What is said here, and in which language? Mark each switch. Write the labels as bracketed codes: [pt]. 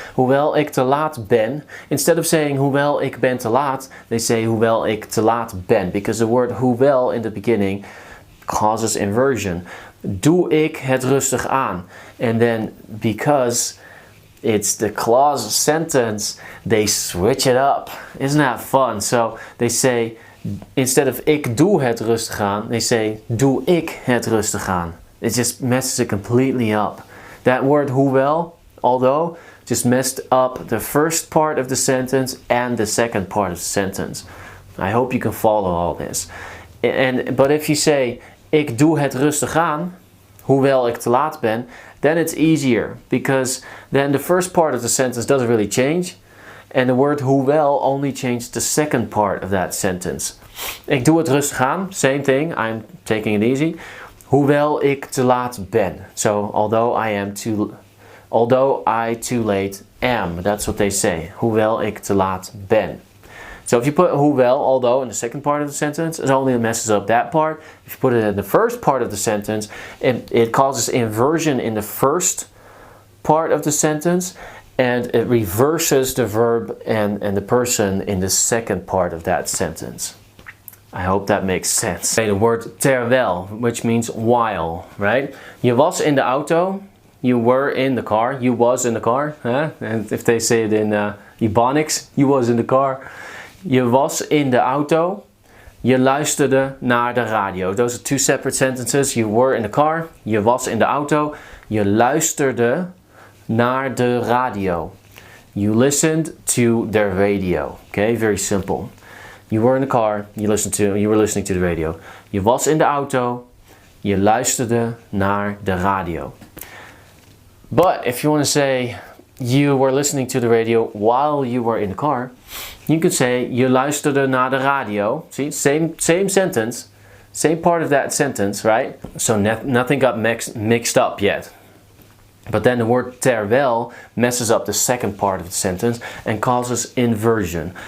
[nl] Hoewel ik te laat ben, [en] instead of saying [nl] hoewel ik ben te laat, [en] they say [nl] hoewel ik te laat ben, [en] because the word hoewel in the beginning causes inversion. [nl] Doe ik het rustig aan. [en] And then because it's the clause sentence, they switch it up. Isn't that fun? So they say, instead of [nl] ik doe het rustig aan, [en] they say [nl] doe ik het rustig aan. [en] It just messes it completely up. That word hoewel, although, just messed up the first part of the sentence and the second part of the sentence. I hope you can follow all this. But if you say [nl] ik doe het rustig aan, hoewel ik te laat ben, [en] then it's easier, because then the first part of the sentence doesn't really change, and the word hoewel only changed the second part of that sentence. [nl] Ik doe het rustig aan, [en] same thing, I'm taking it easy. [nl] Hoewel ik te laat ben. [en] So, although I too late am, that's what they say. [nl] Hoewel ik te laat ben. [en] So if you put hoewel, although in the second part of the sentence, it only messes up that part. If you put it in the first part of the sentence, it causes inversion in the first part of the sentence, and it reverses the verb and the person in the second part of that sentence. I hope that makes sense. Okay, the word terwijl, which means while, right? [nl] Je was in de auto, [en] you were in the car, you was in the car. Huh? And if they say it in Ebonics, you was in the car. [nl] Je was in de auto, je luisterde naar de radio. [en] Those are two separate sentences. You were in the car, [nl] je was in de auto, je luisterde naar de radio. [en] You listened to the radio. Okay, very simple. You were in the car, you were listening to the radio. [nl] Je was in de auto, je luisterde naar de radio. [en] But if you want to say you were listening to the radio while you were in the car, you could say [nl] je luisterde naar de radio. [en] See, same sentence, same part of that sentence, right? So nothing got mixed up yet. But then the word terwijl messes up the second part of the sentence and causes inversion.